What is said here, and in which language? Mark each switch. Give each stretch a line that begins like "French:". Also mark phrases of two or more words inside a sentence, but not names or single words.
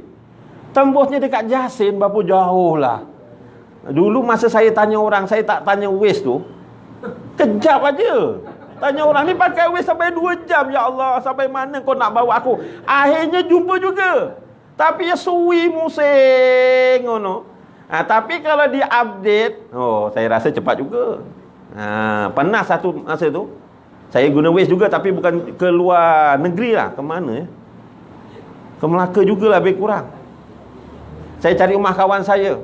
Malay: Tembusnya dekat Jasin, berapa jauh lah. Dulu masa saya tanya orang, saya tak tanya Waze tu, kejap aja. Tanya orang ni pakai Waze sampai 2 jam. Ya Allah, sampai mana kau nak bawa aku? Akhirnya jumpa juga.
Javanese: Tapi ya suwi musing ngono.
Malay: Tapi kalau dia update, saya rasa cepat juga. Pernah satu masa tu saya guna Waze juga, tapi bukan ke luar negeri lah. Ke mana ya? Ke Melaka jugalah, lebih kurang. Saya cari rumah kawan saya.